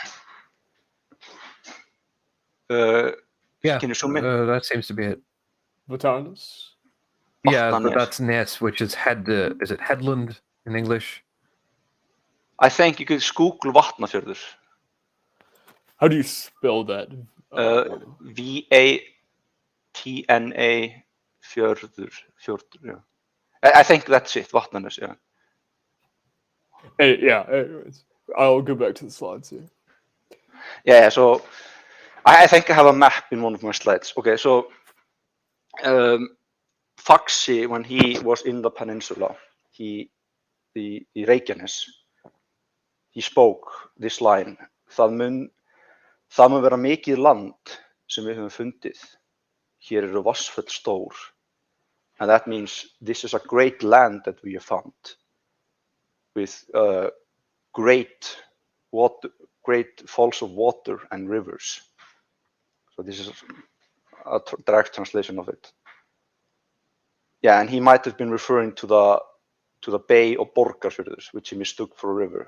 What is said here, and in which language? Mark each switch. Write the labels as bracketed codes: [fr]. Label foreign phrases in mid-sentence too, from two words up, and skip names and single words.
[en] Yeah. Can you zoom in? That seems to be it. Vatarnas? Yeah, but that's Nes, which is is it headland in English? I think you could just Google Vatnafjörður. How do you spell that? Vatna fjörður. Yeah. I think that's it. Vatnanes, yeah. Hey, yeah. Anyways, I'll go back to the slides here. Yeah. So I think I have a map in one of my slides. Okay, so Faxi, when he was in the peninsula, the Reykjanes, he spoke this line: [is] Það mun vera mikið land sem við höfum fundið. Hér eru vatnsföll stór. [en] And that means this is a great land that we have found with great falls of water and rivers. So this is a direct translation of it. Yeah, and he might have been referring to the bay of Borgarfjörður, which he mistook for a river.